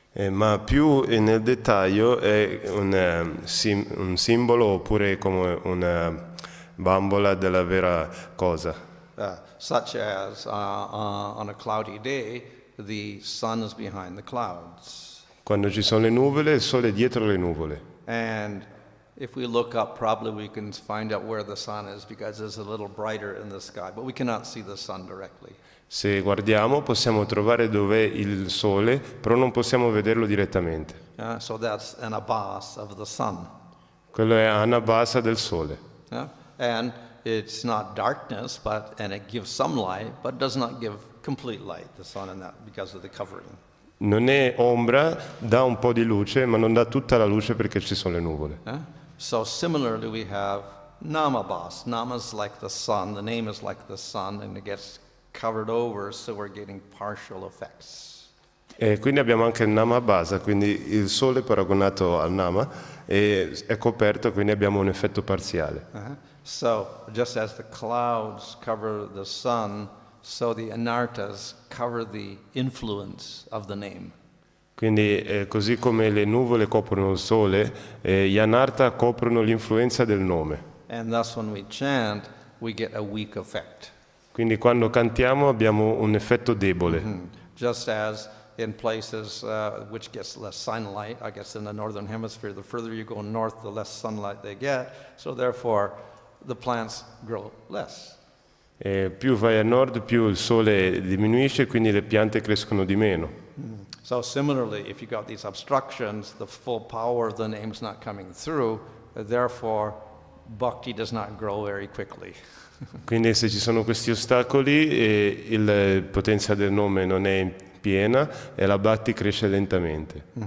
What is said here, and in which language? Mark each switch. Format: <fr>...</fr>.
<it>Ma più nel dettaglio è un simbolo oppure come una bambola della vera cosa.</it> <en>Such as on a cloudy day, the sun is behind the clouds.</en> <it>Quando ci sono le nuvole, il sole è dietro le nuvole.</it> <en>And if we look up, probably we can find out where the sun is because it's a little brighter in the sky, but we cannot see the sun directly.</en> <it>Se guardiamo possiamo trovare dov'è il sole, però non possiamo vederlo direttamente.</it> <en>So that's an abhas of the sun.</en> <it>Quello è Anabhasa del sole.</it> <en>And it's not darkness, and it gives some light, but does not give complete light, the sun, and that because of the covering.</en> <it>Non è ombra, dà un po' di luce, ma non dà tutta la luce perché ci sono le nuvole.</it> <en>So similarly, we have namabhas. Nama is like the sun, the name is like the sun, and it gets covered over, so we're getting partial effects.</en> <it>E quindi abbiamo anche il Namabhasa, quindi il sole paragonato al Nama e è coperto, quindi abbiamo un effetto parziale.</it> <en>So just as the clouds cover the sun, so the anarthas cover the influence of the name.</en> <it>Quindi così come le nuvole coprono il sole, gli anartha coprono l'influenza del nome.</it> <en>And thus when we chant, we get a weak effect.</en> <it>Quindi quando cantiamo abbiamo un effetto debole.</it> <en>Just as in places which gets less sunlight, I guess in the northern hemisphere, the further you go north, the less sunlight they get, so therefore the plants grow less.</en> <it>Più vai a nord, più il sole diminuisce, quindi le piante crescono di meno.</it> <en>So similarly, if you got these obstructions, the full power of the name's not coming through, therefore bhakti does not grow very quickly.</en> <it>Quindi se ci sono questi ostacoli, la potenza del nome non è piena e la bhakti cresce lentamente.</it>